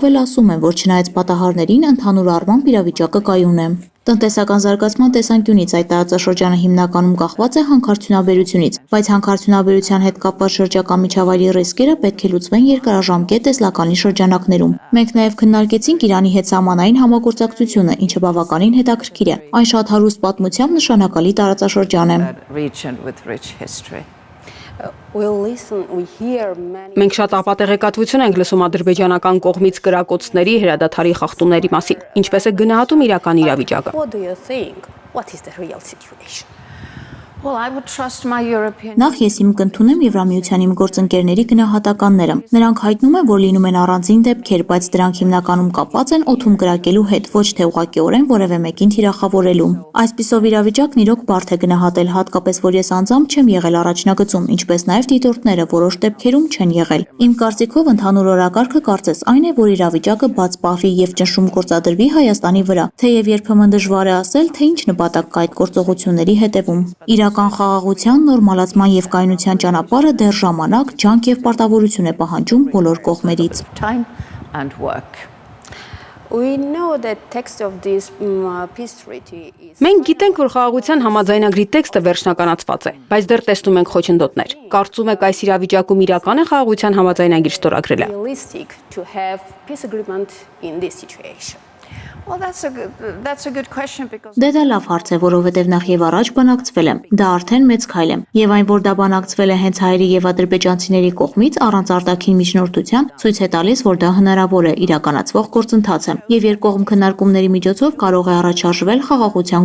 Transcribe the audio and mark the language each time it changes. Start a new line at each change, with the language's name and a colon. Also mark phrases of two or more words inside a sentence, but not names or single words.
Armenian: էլ ասում են, որ չնայած պատահարներին ընդհանուր առմամբ իրավիճակը կայուն է։ Տնտեսական զարգացման տեսանկյունից այդ տարածաշրջանը հիմնականում կախված է հանքարդյունաբերությունից, բայց հանքարդյունաբերության հետ կապված շրջակա միջավայրի ռիսկերը պետք է լուծվեն երկարաժամկետ տեսլականի շրջանակներում։ Մենք նաև քննարկեցինք Իրանի հետ սահմանային համագործակցությունը, ինչը բավականին հետաքրքիր է։ Այն շատ հարուստ պատմությամբ նշանակալի տարածաշրջան է։
English: Region with rich history. We'll listen, we hear many.
Armenian: Մենք շատ ապատեղեկատվություն ենք լսում ադրբեջանական կողմից կրակոցների, հրադադարի խախտումների մասին։ Ինչպես է գնահատում իրական իրավիճակը։
English: What do you think? What is the real situation? Well, I would trust my European.
Armenian: Նախ ես իմ կընդունեմ Եվրամիության իմ գործընկերների գնահատականները։ Նրանք հայտնում են, որ լինում են առանձին դեպքեր, բայց դրանք հիմնականում կապված են օդում կրակելու հետ, ոչ թե ուղղակիորեն որևէ մեկին թիրախավորելու։ Այսպիսով իրավիճակն իրոք բարդ է գնահատել, հատկապես որ ես անձամբ չեմ եղել առաջնագծում, ինչպես նաև դիտորդները որոշ դեպքերում չեն եղել։ Իմ կարծիքով ընդհանուր օրակարգը կարծես այն է, որ իրավիճակը բաց պահվի եւ ճնշում գործադրվի Հայաստանի վրա, թեև երբեմն դժվար է ասել, թե ինչ նպատակ կա այդ գործողությունների հետևում։ Իրական խաղաղության, նորմալացման եւ կայունության ճանապարհը դեռ ժամանակ, ջանք եւ պարտավորություն է պահանջում բոլոր կողմերից։
English: Time and work. We know that text of this peace treaty is
Armenian: Մենք գիտենք, որ խաղաղության համաձայնագրի տեքստը վերջնականացված է, բայց դեռ տեսնում ենք խոչընդոտներ։ Կարծում եք այս իրավիճակում իրական է խաղաղության համաձայնագիր ստորագրելը։
English: realistic to have peace agreement in this situation. Well, that's a good question because
Armenian: Դե դա լավ հարց է, որովհետև նախ եւ առաջ բանակցվել է։ Դա արդեն մեծ քայլ է։ Եվ այն, որ դա բանակցվել է հենց հայերի եւ ադրբեջանցիների կողմից առանց արտաքին միջնորդության, ցույց է տալիս, որ դա հնարավոր է իրականացվող գործընթաց է։ Եվ երկկողմ քննարկումների միջոցով կարող է առաջարժվել խաղաղության